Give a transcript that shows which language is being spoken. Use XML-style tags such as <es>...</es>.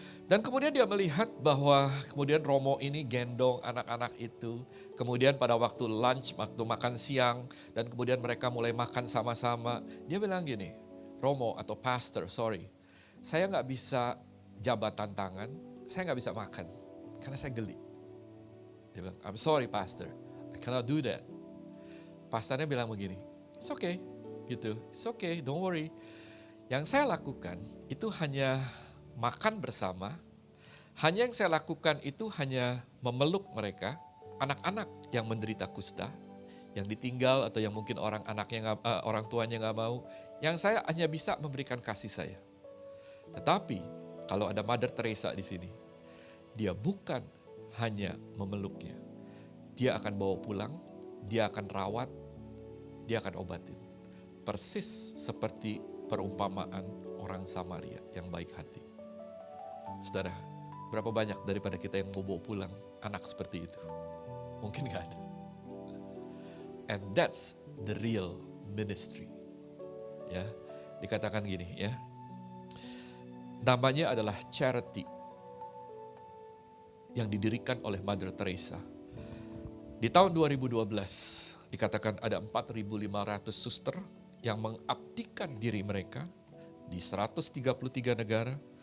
<id>Dan kemudian dia melihat bahwa kemudian romo ini gendong anak-anak itu, kemudian pada waktu lunch, waktu makan siang, dan kemudian mereka mulai makan sama-sama. Dia bilang gini, romo atau pastor, saya nggak bisa jabatan tangan, saya nggak bisa makan karena saya geli. Dia bilang,</id> <en>I'm sorry pastor, I cannot do that.</en> <id>Pastornya bilang begini,</id> <en>it's okay, gitu, it's okay, don't worry.</en> <id>Yang saya lakukan itu hanya makan bersama, hanya yang saya lakukan itu hanya memeluk mereka, anak-anak yang menderita kusta, yang ditinggal atau yang mungkin orang tuanya nggak mau, yang saya hanya bisa memberikan kasih saya. Tetapi kalau ada Mother Teresa di sini, dia bukan hanya memeluknya. Dia akan bawa pulang, dia akan rawat, dia akan obatin. Persis seperti perumpamaan orang Samaria yang baik hati. Saudara, berapa banyak daripada kita yang mau bawa pulang anak seperti itu? Mungkin gak ada.</id> <en>And that's the real ministry.</en> <id>Ya, dikatakan gini ya. Namanya adalah charity yang didirikan oleh Mother Teresa. Di tahun 2012 dikatakan ada 4.500 suster yang mengabdikan diri mereka di 133 negara.</id>